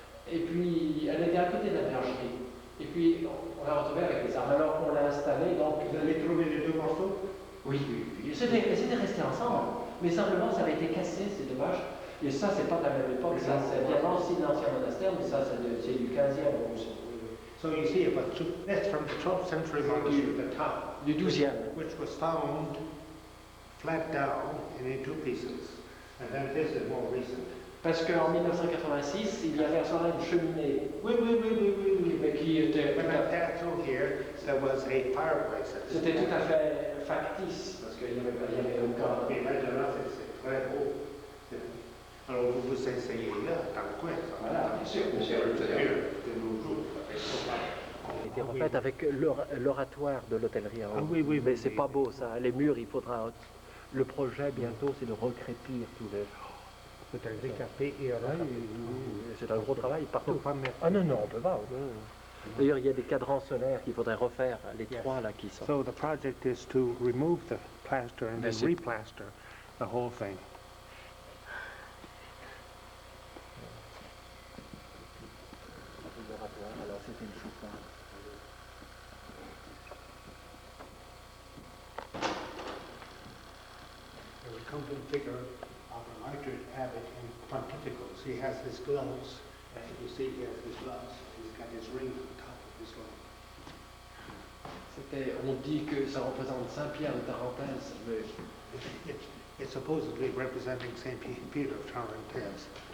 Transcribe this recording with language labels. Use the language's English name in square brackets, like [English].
[French] Et puis, elle était à côté de la bergerie. Et puis, on l'a retrouvée avec les armes. Alors qu'on l'a installée, donc... Vous avez trouvé les deux morceaux? Oui. C'était resté ensemble. Mais simplement, ça avait été cassé, c'est dommage. Et ça, c'est pas de la même époque, ça, c'est bien aussi l'ancien monastère, mais ça, c'est du 15e en plus. [English] So you see, that's from the 12th century monastery, the top, [French] Du 12e. [English] which was found flat down and in two pieces. And then this is more recent. [French] Parce qu'en 1986, il y avait à ce moment-là une cheminée. Oui. Mais qui était... [English] When I passed through here, there was a fireplace. [French] C'était tout à fait factice, parce qu'il n'y avait aucun... Mais maintenant, c'est très beau. Alors, vous vous essayez là, dans le coin. Voilà, bien sûr. De nos jours. Elle a été refaite avec l'oratoire de l'hôtellerie en haut. Oui. Mais c'est pas beau ça, les murs, il faudra... Le projet bientôt, c'est de recrépir tous les... Peut-être décapé et C'est un gros travail partout. Ah non, on peut pas. D'ailleurs, il y a des cadrans solaires qu'il faudrait refaire, les trois là qui sont... [English] So the project is to remove the plaster and then replaster the whole thing. [French] Alors c'était le chauffard. [English] There's a complete figure of a martyred abbot in pontificals. He has his gloves. You see, he has his gloves. He's got his ring on top of [French] On dit que ça représente Saint-Pierre de Tarentaise, mais [English] It's supposedly representing Saint Peter of Tarentaise.